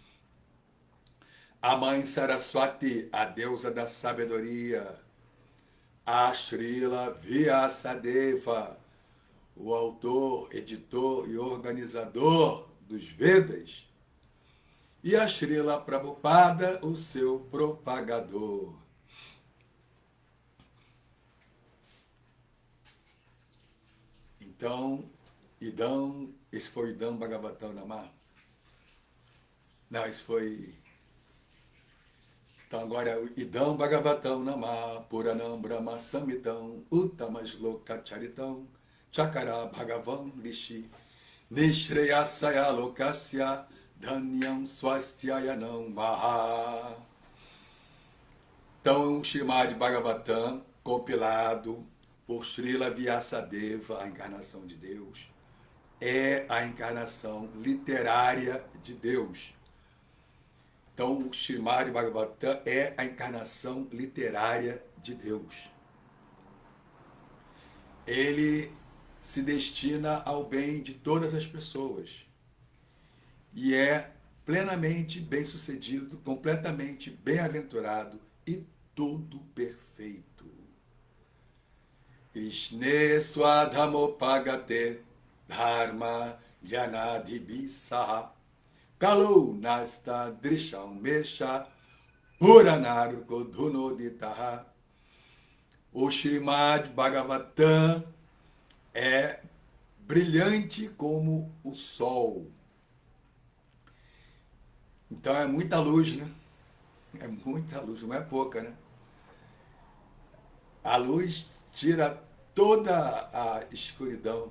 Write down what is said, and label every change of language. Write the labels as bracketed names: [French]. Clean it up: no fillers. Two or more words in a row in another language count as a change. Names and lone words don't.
[Portuguese] a mãe Saraswati, a deusa da sabedoria, a Srila Vyasadeva, o autor, editor e organizador dos Vedas, e a Srila Prabhupada, o seu propagador. Então, esse foi [Sanskrit] Idam Bhagavatam Namah? [Portuguese] Não, esse foi... Então agora é o [Sanskrit] Idam Bhagavatam Namah, Puranam Brahma Samhitam, Uttama Charitam, Chakara Bhagavan Rishi, Nishreyasaya Lokasya, Dhanyam Swastyayanam Maha. [Portuguese] Então, o Srimad Bhagavatam, compilado por Srila Vyasadeva, a encarnação de Deus, é a encarnação literária de Deus. Então, o Srimad Bhagavatam é a encarnação literária de Deus. Ele se destina ao bem de todas as pessoas e é plenamente bem-sucedido, completamente bem-aventurado e tudo perfeito. [Sanskrit] Krishne Swadhamopagate Dharma Yanadhibisaha Kalu Nasta Drisham Mesha Puranarko Dhunoditaha. [Portuguese] O Srimad Bhagavatam é brilhante como o sol. Então é muita luz, né? É muita luz, não é pouca, né? A luz tira toda a escuridão.